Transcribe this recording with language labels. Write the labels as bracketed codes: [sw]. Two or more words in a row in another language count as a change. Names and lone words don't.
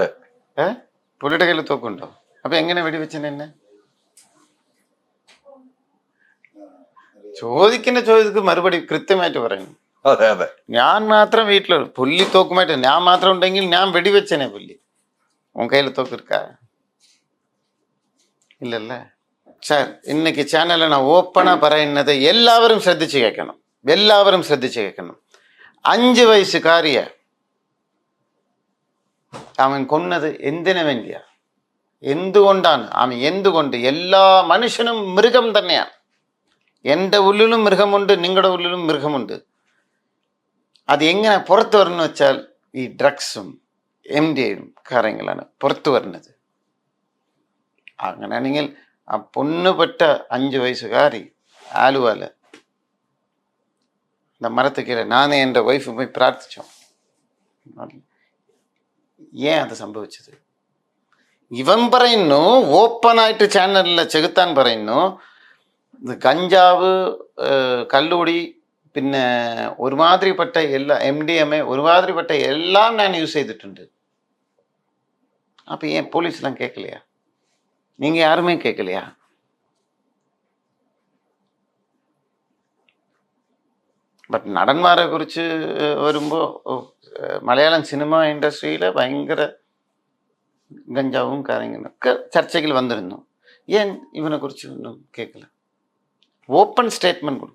[ml] പുള്ളിയുടെ കയ്യിൽ തോക്കുണ്ടോ? അപ്പൊ എങ്ങനെ വെടിവെച്ചെന്നെ? ചോദിക്കുന്ന ചോദ്യത്തിന് മറുപടി കൃത്യമായിട്ട് പറയുന്നു. അതെ അതെ, ഞാൻ മാത്രം വീട്ടിലുള്ളൂ, പുള്ളി തോക്കുമായിട്ട് ഞാൻ മാത്രം ഉണ്ടെങ്കിൽ ഞാൻ വെടിവെച്ചനെ പുള്ളി. [ta] உன் கையில் தோக்கு இருக்கா? இல்லைல்ல. சார், இன்னைக்கு சேனலில் நான் ஓப்பனாக [ml] പറയുന്നത് എല്ലാവരും ശ്രദ്ധിച്ച് കേൾക്കണം. എല്ലാവരും ശ്രദ്ധിച്ച് കേൾക്കണം. 5 വയസ്സുകാരിയെ അവൻ കൊന്നത് എന്തിനു വേണ്ടിയാ? എന്തുകൊണ്ടാണ്? അവൻ എന്തുകൊണ്ട്? എല്ലാ മനുഷ്യനും മൃഗം തന്നെയാണ്. എൻ്റെ ഉള്ളിലും മൃഗമുണ്ട്, നിങ്ങളുടെ ഉള്ളിലും മൃഗമുണ്ട്. അത് എങ്ങനെ പുറത്തു വരുന്നു വെച്ചാൽ ഈ ഡ്രഗ്സും MDയും കാര്യങ്ങളാണ് പുറത്തു വരുന്നത്. അങ്ങനെയാണെങ്കിൽ ആ പൊണ്ണുപെട്ട 5 വയസ്സുകാരി ആലുവയിൽ [ta] இந்த மரத்துக்கு கீழே நானே என் ஒய்ஃபு போய் பிரார்த்தித்தோம். ஏன் அது സംഭവിച്ചത്? [ml] ഇവൻ പറയുന്നു, ഓപ്പണായിട്ട് ചാനലിൽ ചെകുത്താൻ പറയുന്നു, ഇത് കഞ്ചാവ്, കള്ളുകൂടി, പിന്നെ ഒരുമാതിരിപ്പെട്ട എല്ലാ MDMA ഒരുമാതിരിപ്പെട്ട എല്ലാം ഞാൻ യൂസ് ചെയ്തിട്ടുണ്ട്. [ta] അപ്പം ஏன் போலீஸ்லாம் கேட்கலையா? நீங்கள் யாருமே கேட்கலையா? [ml] ബട്ട് നടന്മാരെ കുറിച്ച് വരുമ്പോൾ മലയാളം സിനിമ ഇൻഡസ്ട്രിയിൽ ഭയങ്കര ഗഞ്ചാവും കാര്യങ്ങളും ഒക്കെ ചർച്ചയിൽ വന്നിരുന്നു. ഏൻ ഇവനെ കുറിച്ച് ഒന്നും കേൾക്കില്ല. [en] open statement [ml] കൊടുക്കുക.